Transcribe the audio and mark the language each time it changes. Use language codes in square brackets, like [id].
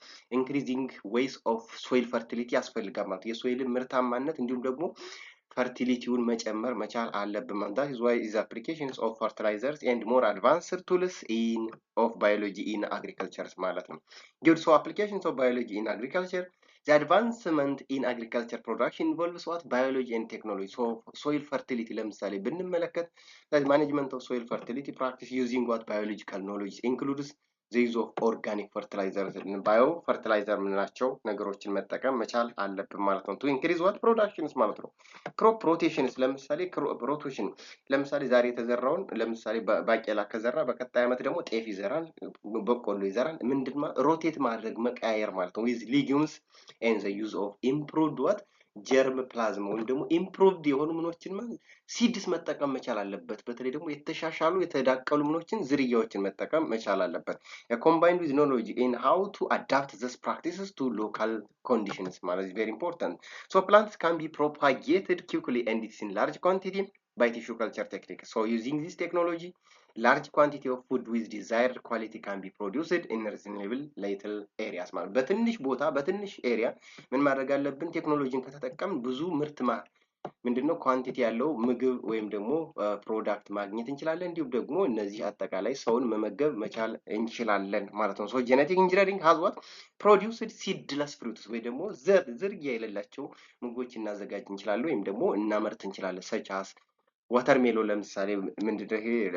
[en] increasing ways of soil fertility [am] ያስፈልጋል ማለት የሶይል ምርታማነት እንዲሁም ደግሞ fertilityውን መጨመር መቻል አለብን ማለት [en] that is why is applications of fertilizers and more advanced tools of biology in agriculture ማለት ነው። good so applications of biology in agriculture. The advancement in agriculture production involves what biology and technology. So soil fertility [am] ለምሳሌ ብንመለከት [en] the management of soil fertility practice using what biological knowledge includes the use of organic fertilizers and biofertilizer [am] ምንላቸው ነገሮችን መጠቀም መቻል አለብን ማለት ነው። [en] to increase what productions ማለት ነው። crop rotations ለምሳሌ crop rotation [am] ለምሳሌ ዛሬ የተዘራውን ለምሳሌ ባቄላ ከዘራ በቀጣይ ዓመት ደግሞ ጤፍ ይዘራል፣ በቆሎ ይዘራል። ምንድነው ሮቴት ማድረግ መቀያየር ማለት ነው። [en] with legumes and the use of improved what [am] ጀርም ፕላዝማ ወይም ደግሞ ኢምፕሩቭድ የሆኑ ምኖችን ማለት ሲድስ መጠቀም መቻል አለበት። በተለይ ደግሞ የተሻሻሉ የተዳቀሉ ምኖችን ዝርያዎችን መጠቀም መቻል አለበት። [en] combined with knowledge in how to adapt these practices to local conditions [am] ማለት is very important. [en] So plants can be propagated quickly and it's in large quantity by tissue culture technique. So using this technology large quantity of food with desired quality can be produced in reasonable little areas [am] ማለት በትንሽ ቦታ በትንሽ ኤሪያ ምን ማድረግ አለብን? ቴክኖሎጂን ከተጠቀምን ብዙ ምርት ምንድነው ኳንቲቲ ያለው ምግብ ወይም ደግሞ ፕሮዳክት ማግኘት እንችላለን። እንዲሁም ደግሞ እነዚህ አጠቃላይ ሰውን መመገብ መቻል እንችላለን ማለት ነው። ሶ ጄኔቲክ ኢንጂነሪንግ [en] has what produced seedless fruits [am] ወይ ደግሞ ዝርያ የሌላቸው ምግቦች እናዘጋጅ እንችላለን ወይም ደግሞ እናመርት እንችላለን። such as ዋተርሜሎን ለምሳሌ ምንድነው ይሄ